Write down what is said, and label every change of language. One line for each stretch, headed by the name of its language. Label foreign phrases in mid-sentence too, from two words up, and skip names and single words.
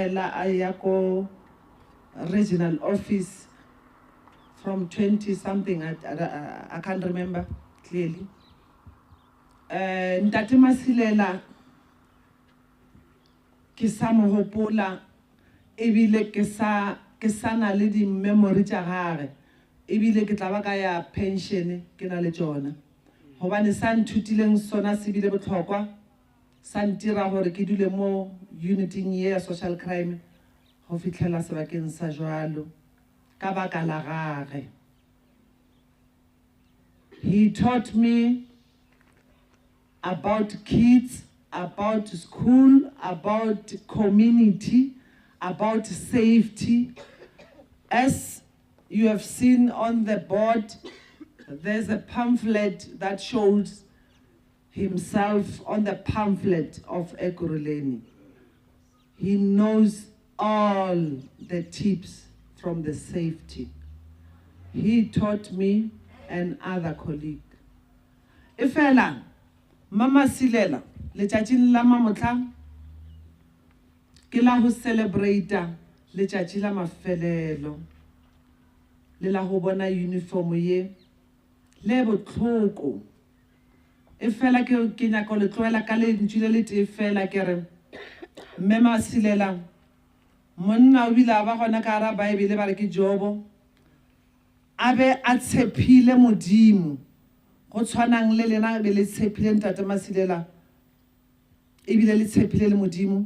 English: ayako regional office from 20 something, I can't remember clearly.
Northern Sotho: Ntate Masilela ke sa mo hopola ebile ke sa na le di memory tša gagwe ebile ke tla ba ka ya pension ke na le tsona hobane sa nthutileng sona se bile botlhokwa sa ntira gore ke dule mo uniting ya
English: social crime
Northern Sotho: go fitlhela sebakeng sa jwalo ka baka la gagwe.
English: He taught me about kids, about school, about community, about safety. As you have seen on the board, there's a pamphlet that shows himself on the pamphlet of Ekurhuleni. He knows all the tips from the safety. He taught me and other colleague.
Northern Sotho: Ifela, Mama Silela, letšatši la mamotla, ke la ho celebrate letšatši la mafelelo, le la ho bona uniform ye, le botlhoko. Ifela ke nyaka le tloela ka le ntšwile le tee fela ke re, Mama Silela, monna o bile a ba gona ka hara Baebele ba re ke Jobo, a be a tshepile Modimo go tshwanang le lena be le tshepile Ntate Masilela ebile le tshepile le Modimo.